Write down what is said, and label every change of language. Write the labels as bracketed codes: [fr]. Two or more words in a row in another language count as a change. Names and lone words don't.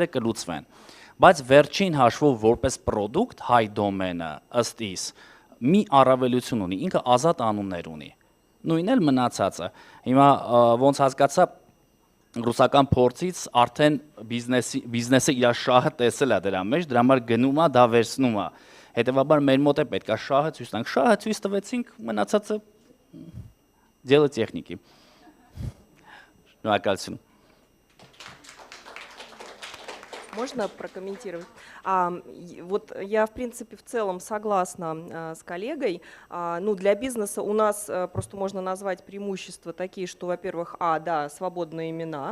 [hy] կլուծվեն, բայց վերջին հաշվով որպես պրոդուկտ հայ դոմենը ըստ իս մի առավելություն ունի, ինքը ազատ անուններ ունի, նույնն էլ մնացածը, հիմա ոնց հասկացա ռուսական փորձից արդեն բիզնեսը իր շահը տեսել է դրա մեջ, դրա համար գնում է, դա վերցնում է, հետևաբար մեր մոտ է պետք է շահը ցույց տանք, շահը ցույց տվեցինք, մնացածը [ru] дело техники. Шнуркальцин. Можно прокомментировать? Вот я, в принципе, в целом согласна с коллегой. Ну, для бизнеса у нас просто можно назвать преимущества такие, что, во-первых, да, свободные имена.